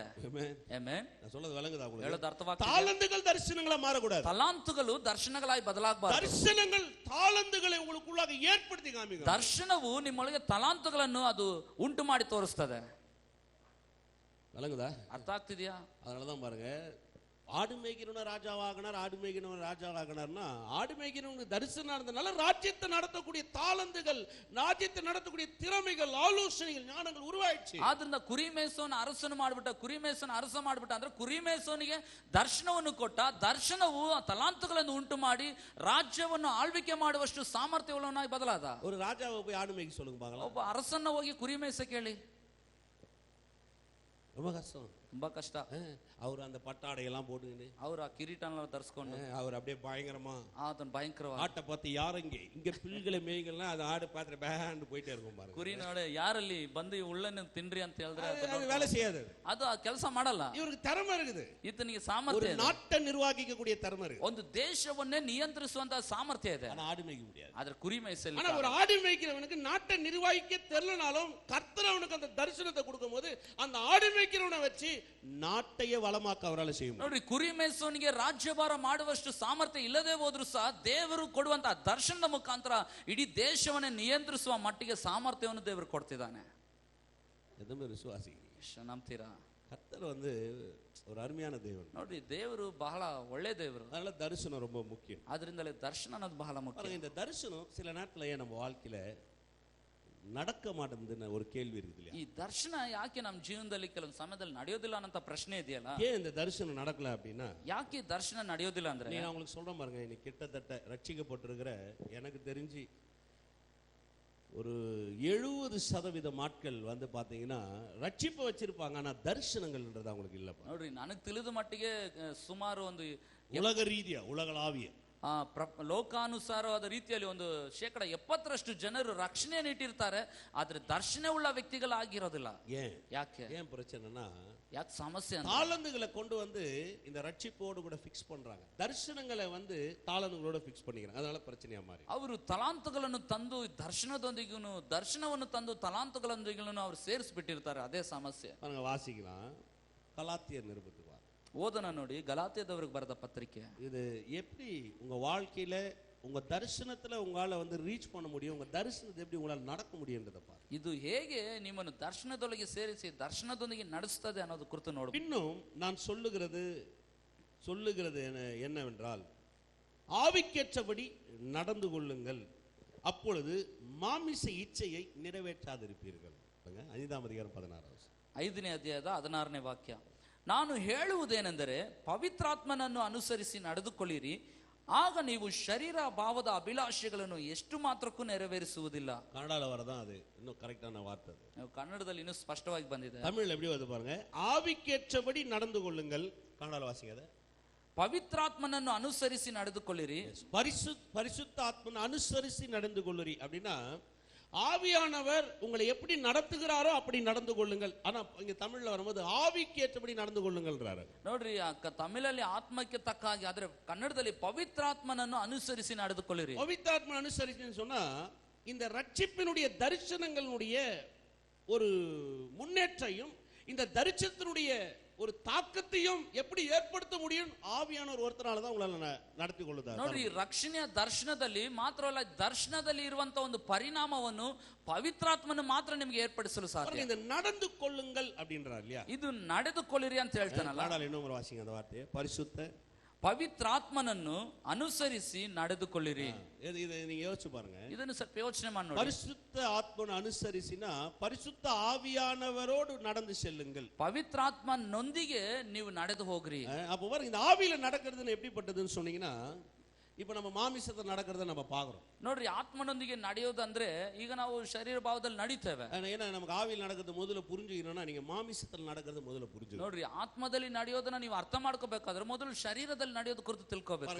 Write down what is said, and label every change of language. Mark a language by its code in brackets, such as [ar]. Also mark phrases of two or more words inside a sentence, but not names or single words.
[kn] ಆಮೆನ್. [ta] நான் சொல்றது விளங்குதா உங்களுக்கு? [kn] ಹೇಳೋದು ಅರ್ಥವಾಗ್ತದೆ. [ta] தாளந்துகள் தரிசனங்களா மாறக்கூடாது. [kn] ತಲಾಂತುಗಳು ದರ್ಶನಗಳಾಗಿ ಬದಲಾಗಬಾರದು. [ta] தரிசனங்கள் தாளந்துகளை உங்களுக்குள்ளாக ஏற்படுத்தி காமிக்கும். [kn] ದರ್ಶನವು ನಿಮ್ಮೊಳಗೆ ತಲಾಂತುಗಳನ್ನು ಅದು ಉಂಟು ಮಾಡಿ ತೋರಿಸ್ತದೆ. [ta] விளங்குதா? [kn] ಅರ್ಥ ಆಗ್ತಿದ್ಯಾ? [ta] அதனாலதான் பாருங்க, ஆடு மேய்க்கிறவன ராஜாவாகினார், ஆடு மேய்க்கிறவன் ராஜாவாகினார்னா ஆடு மேய்க்கிறவனுக்கு தரிசனம் நடந்தனால ராஜ்யத்தை நடத்தக்கூடிய தாளந்துகள், ராஜ்யத்தை நடத்தக்கூடிய திறமைகள், ஆலோசனைகள், ஞானங்கள் உருவாயிடுச்சு. [kn] ಆದ್ರಿಂದ ಕುರಿ ಮೇಯಿಸೋನ ಅರಸನು ಮಾಡ್ಬಿಟ್ಟ, ಕುರಿ ಮೇಯಿಸೋನ ಅರಸ ಮಾಡ್ಬಿಟ್ಟ ಅಂದ್ರೆ ಕುರಿ ಮೇಯಿಸೋನಿಗೆ ದರ್ಶನವನ್ನು ಕೊಟ್ಟ. ದರ್ಶನವು ತಲಾಂತುಗಳನ್ನು ಉಂಟು ಮಾಡಿ ರಾಜ್ಯವನ್ನು ಆಳ್ವಿಕೆ ಮಾಡುವಷ್ಟು ಸಾಮರ್ಥ್ಯವುಳ್ಳವನಾಗಿ ಬದಲಾದ. [ta] ஒரு ராஜாவை போய் ஆடு மேய்க்க சொல்லுங்க பார்க்கலாம். [kn] ಒಬ್ಬ ಅರಸನ್ನ ಹೋಗಿ ಕುರಿ ಮೇಯಿಸಕ್ಕೆ ಹೇಳಿ, [ta] ரொம்ப கஷ்டம், [kn] ತುಂಬಾ ಕಷ್ಟ. [ta] அவர் அந்த பட்டாடையெல்லாம் போட்டுக்கிட்டு [kn] ಅವ್ರು ಆ ಕಿರೀಟನ ಧರಿಸ್ಕೊಂಡು [ta] அவர் அப்படியே பயங்கரமா [kn] ಅದನ್ನ ಭಯಂಕರವಾಗಿ [ta] ஆட்டை பார்த்து யாருங்க இங்க பிள்ளைகளை மேய்க்கலாம், அது ஆடு பார்த்து பேண்டு போயிட்டே இருக்கும் பாருங்க. [kn] ಕುರಿ ನೋಡಿ ಯಾರಲ್ಲಿ ಬಂದು ಉಳ್ಳನ್ನು ತಿನ್ರಿ ಅಂತ ಹೇಳಿದ್ರೆ [ta] அது வேலை செய்யாது, [kn] ಅದು ಆ ಕೆಲಸ ಮಾಡಲ್ಲ. [ta] இவருக்கு திறமை இருக்குது, [kn] ಈತನಿಗೆ [ta] ஒரு [kn] ಸಾಮರ್ಥ್ಯ ಇದೆ, [ta] நாட்டை நிர்வாகிக்கக்கூடிய திறமை இருக்கு, [kn] ಒಂದು ದೇಶವನ್ನೇ ನಿಯಂತ್ರಿಸುವಂತ ಸಾಮರ್ಥ್ಯ ಇದೆ. [ta] ஆனா ஆடு மேய்க்க முடியாது. [kn] ಆದ್ರೆ ಕುರಿ ಮೇಯಿಸಲಿ. [ta] ஆனா ஒரு ஆடு மேய்க்கிறவனுக்கு நாட்டை நிர்வாகிக்க தெரியலனாலும் கர்த்தர் அவனுக்கு அந்த தரிசனத்தை கொடுக்கும் போது அந்த ஆடு மேய்க்கிறவனை வச்சு நாட்டையே வளமாக்க அவரால் செய்ய முடியும். [kn] ನೋಡ್ರಿ, ಕುರಿ ಮೇಯಿಸೋನಿಗೆ ರಾಜ್ಯಭಾರ ಮಾಡುವಷ್ಟು ಸಾಮರ್ಥ್ಯ ಇಲ್ಲದೆ ಹೋದ್ರು ಸಹ ದೇವರು ಕೊಡುವಂತ ದರ್ಶನದ ಮುಖಾಂತರ ಇಡೀ ದೇಶವನ್ನೇ ನಿಯಂತ್ರಿಸುವ ಮಟ್ಟಿಗೆ ಸಾಮರ್ಥ್ಯವನ್ನು ದೇವರು ಕೊಡ್ತಿದ್ದಾನೆ. [ta] எதுவுமே விசுவாசிக்கிறீங்க? [kn] ನಂಬ್ತೀರಾ? [ta] கர்த்தர் வந்து ஒரு அருமையான தேவன். [kn] ನೋಡ್ರಿ, ದೇವರು ಬಹಳ ಒಳ್ಳೆ ದೇವರು. [ta] அதனால தரிசனம் ரொம்ப முக்கியம். [kn] ಆದ್ರಿಂದಲೇ ದರ್ಶನ ಅನ್ನೋದು ಬಹಳ ಮುಖ್ಯ. [ta] இந்த தரிசனம் சில நேரத்துல நம்ம வாழ்க்கையில நடக்க மாட்டேங்குதுன்னு ஒரு கேள்வி இருக்குது இல்லையா? [kn] ಈ ದರ್ಶನ ಯಾಕೆ ನಮ್ಮ ಜೀವನದಲ್ಲಿ ಕೆಲವೊಂದು ಸಮಯದಲ್ಲಿ ನಡೆಯೋದಿಲ್ಲ ಅನ್ನೋ ಪ್ರಶ್ನೆ ಇದೆಯಲ್ಲ. [ta] ஏன் இந்த தரிசனம் நடக்கல அப்படின்னா, [kn] ಯಾಕೆ ದರ್ಶನ ನಡೆಯೋದಿಲ್ಲ ಅಂದ್ರೆ, [ta] நான் உங்களுக்கு சொல்றேன் பாருங்க, இன்னைக்கு கிட்டத்தட்ட ரட்சிக்கப்பட்டிருக்கிற எனக்கு தெரிஞ்சு ஒரு 70% ஆட்கள் வந்து பாத்தீங்கன்னா ரட்சிப்பு வச்சிருப்பாங்க, ஆனா தரிசனங்கள்ன்றது அவங்களுக்கு இல்ல. [kn] ನೋಡ್ರಿ, ನನಗೆ ತಿಳಿದ ಮಟ್ಟಿಗೆ ಸುಮಾರು ಒಂದು [ta] உலக ரீதியா, உலகளாவிய [kn] ಲೋಕಾನುಸಾರವಾದ ರೀತಿಯಲ್ಲಿ ಒಂದು 70% ಜನರು ರಕ್ಷಣೆಯನ್ನು ಇಟ್ಟಿರ್ತಾರೆ, ಆದ್ರೆ ದರ್ಶನ ಉಳ್ಳ ವ್ಯಕ್ತಿಗಳಾಗಿರೋದಿಲ್ಲ. ಯಾಕೆ [ta] பிரச்சனைனா, [kn] ಯಾಕೆ ಸಮಸ್ಯೆ? [ta] தாளந்துகளை கொண்டு வந்து இந்த ரட்சிப்போடு கூட ஃபிக்ஸ் பண்றாங்க, தரிசனங்களை வந்து தாளந்துகளோட ஃபிக்ஸ் பண்ணிக்கிறாங்க, அதனால பிரச்சனையா மாறி [kn] ಅವರು ತಲಾಂತುಗಳನ್ನು ತಂದು ದರ್ಶನದೊಂದಿಗೂ ದರ್ಶನವನ್ನು ತಂದು ತಲಾಂತುಗಳೊಂದಿಗೂ ಅವರು ಸೇರಿಸ್ಬಿಟ್ಟಿರ್ತಾರೆ. ಅದೇ ಸಮಸ್ಯೆ. [ta] வாசிக்கலாம், கலாத்தியர் நிருபத்துக்கு [kn] ಓದನ ನೋಡಿ, ಗಲಾತ್ಯದವರಿಗೆ ಬರೆದ ಪತ್ರಿಕೆ. [ta] இது எப்படி உங்க வாழ்க்கையில உங்க தரிசனத்துல உங்களால வந்து ரீச் பண்ண முடியும், உங்க தரிசனத்தை எப்படி உங்களால நடக்க முடியும்ன்றத பாரு. [kn] ಇದು ಹೇಗೆ ನಿಮ್ಮನ್ನು ದರ್ಶನದೊಳಗೆ ಸೇರಿಸಿ ದರ್ಶನದೊಂದಿಗೆ ನಡೆಸ್ತದೆ ಅನ್ನೋದು ಕುರಿತು ನೋಡು. [ta] இன்னும் நான் சொல்லுகிறது என்னவென்றால், ஆவிக்கேற்றபடி நடந்து கொள்ளுங்கள், அப்பொழுது மாமிச இச்சையை நிறைவேற்றாதிருப்பீர்கள். 5ஆம் அதிகாரம் 16. [kn] 5ನೇ ಅಧ್ಯಾಯದ 16ನೇ ವಾಕ್ಯ. ನಾನು ಹೇಳುವುದೇನೆಂದರೆ, ಪವಿತ್ರಾತ್ಮನನ್ನು ಅನುಸರಿಸಿ ನಡೆದುಕೊಳ್ಳಿರಿ, ಆಗ ನೀವು ಶರೀರ ಭಾವದ ಅಭಿಲಾಷೆಗಳನ್ನು ಎಷ್ಟು ಮಾತ್ರಕ್ಕೂ ನೆರವೇರಿಸುವುದಿಲ್ಲ. [ta] ಕನ್ನಡல வரதான் அது இன்னும் கரெக்டான வார்த்தை. [kn] ಕನ್ನಡದಲ್ಲಿ ಇನ್ನೂ ಸ್ಪಷ್ಟವಾಗಿ ಬಂದಿದೆ. [ta] தமிழ்ல எப்படி வருது பாருங்க, ஆவிக்கேற்றபடி நடந்து கொள்ளுங்கள். கன்னடல வாசிங்க. [kn] ಪವಿತ್ರಾತ್ಮನನ್ನು ಅನುಸರಿಸಿ ನಡೆದುಕೊಳ್ಳಿರಿ. [ta] பரிசுத்த ஆத்மனை அனுசரிசி நடந்து கொள்ளுரி அப்படின்னா, ஆவியானவர் உங்களை எப்படி நடத்துகிறாரோ அப்படி நடந்து கொள்ளுங்கள். ஆனா இங்க தமிழ்ல வரும்போது ஆவிக்கு ஏற்றபடி நடந்து கொள்ளுங்கள்ன்றாரு. [kn] ನೋಡ್ರಿ, ತಮಿಳಲ್ಲಿ ಆತ್ಮಕ್ಕೆ ತಕ್ಕ ಹಾಗೆ, ಆದ್ರೆ ಕನ್ನಡದಲ್ಲಿ ಪವಿತ್ರಾತ್ಮನನ್ನು ಅನುಸರಿಸಿ ನಡೆದುಕೊಳ್ಳಿರಿ. [ta] பவித்ராத்ம அனுசரிச்சுன்னு சொன்னா, இந்த ரட்சிப்பினுடைய தரிசனங்களுடைய ஒரு முன்னேற்றையும் இந்த தரிசனத்தினுடைய ஒரு தாக்கத்தையும் எப்படி ஏற்படுத்த முடியும், ஆவியானவர் ஒருத்தரால தான் உங்களால நடத்தி கொள்ளுதார். [kn] ನೋಡ್ರಿ, ರಕ್ಷಣೆಯ ದರ್ಶನದಲ್ಲಿ ಮಾತ್ರವಲ್ಲ, ದರ್ಶನದಲ್ಲಿ ಇರುವಂತ ಒಂದು ಪರಿಣಾಮವನ್ನು ಪವಿತ್ರಾತ್ಮನು ಮಾತ್ರ ನಿಮಗೆ ಏರ್ಪಡಿಸಲು ಸಾಧ್ಯ. [ta] இந்த நடந்து கொள்ளுங்கள் அப்படின்றார் இல்லையா? [kn] ಇದು ನಡೆದುಕೊಳ್ಳಿರಿ ಅಂತ ಹೇಳ್ತಾನಲ್ಲ. ಕನ್ನಡದಲ್ಲಿ ಇನ್ನೊಮ್ಮೆ [ta] ವಾಸಿங்க அந்த வார்த்தையை, பரிசுத்த [kn] ಪವಿತ್ರಾತ್ಮನನ್ನು ಅನುಸರಿಸಿ ನಡೆದುಕೊಳ್ಳಿರಿ. [ta] இது நீங்க யோசிச்சு பாருங்க, [kn] ಇದನ್ನು ಸ್ವಲ್ಪ ಯೋಚನೆ ಮಾಡಿ ನೋಡಿ. [ta] பரிசுத்த ஆத்மனை அனுசரிசினா பரிசுத்த ஆவியானவரோடு நடந்து செல்லுங்கள். [kn] ಪವಿತ್ರಾತ್ಮನೊಂದಿಗೆ ನೀವು ನಡೆದು ಹೋಗ್ರಿ. [ta] அப்ப பாருங்க, இந்த ஆவியில நடக்கிறதுன்னு எப்படிப்பட்டதுன்னு சொன்னீங்கன்னா, இப்ப நம்ம மாமிசத்துல நடக்கிறத நம்ம பாக்குறோம். [kn] ನೋಡ್ರಿ, ಆತ್ಮನೊಂದಿಗೆ ನಡೆಯೋದಂದ್ರೆ ಈಗ ನಾವು ಶರೀರ ಭಾವದಲ್ಲಿ ನಡೀತೇವೆ. [ta] ஏன்னா நமக்கு ஆவியில் நடக்கிறது முதல்ல புரிஞ்சுக்கணும்னா நீங்க மாமிசத்துல நடக்கிறது முதல்ல புரிஞ்சுக்கணும். [kn] ನೋಡ್ರಿ, ಆತ್ಮದಲ್ಲಿ ನಡೆಯೋದನ್ನ ನೀವು ಅರ್ಥ ಮಾಡ್ಕೋಬೇಕಾದ್ರೆ ಮೊದಲು ಶರೀರದಲ್ಲಿ ನಡೆಯೋದು ಕುರಿತು ತಿಳ್ಕೋಬೇಕು.